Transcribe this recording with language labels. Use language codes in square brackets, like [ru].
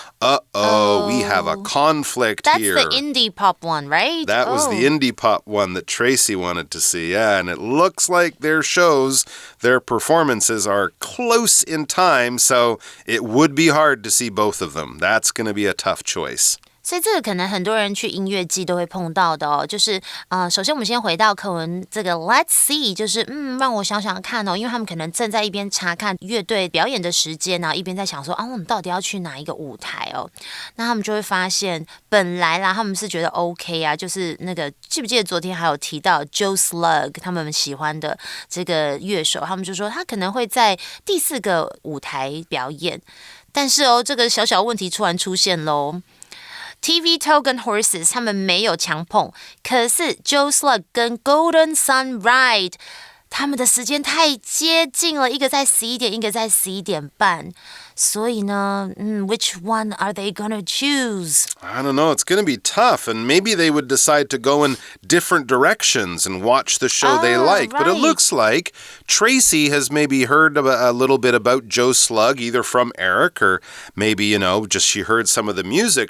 [en] We have a conflict here. That's the indie pop one, right? That was the indie pop one that Tracy wanted to see, yeah. And it looks like their shows, their performances are close in time, so it would be hard to see both of them. That's going to be a tough choice. [zh] 所以这个可能很多人去音乐季都会碰到的哦，就是首先我们先回到课文这个 [en] Let's see， [zh] 就是让我想想看哦，因为他们可能正在一边查看乐队表演的时间，然后一边在想说我们到底要去哪一个舞台哦，那他们就会发现本来啦他们是觉得 OK 啊，就是那个记不记得昨天还有提到 Joe Slug 他们喜欢的这个乐手，他们就说他可能会在第4个舞台表演，但是这个小小问题突然出现咯。 TV Toe 跟 Horses 他们没有强碰，可是 Joe Slug 跟 Golden Sunride 他们的时间太接近了，一个在11点，一个在11点半，所以呢 [en] which one are they gonna choose? I don't know. It's going to be tough. And maybe they would decide to go in different directions and watch the show they like. Right. But it looks like Tracy has maybe heard a little bit about Joe Slug, either from Eric or maybe, just she heard some of the music.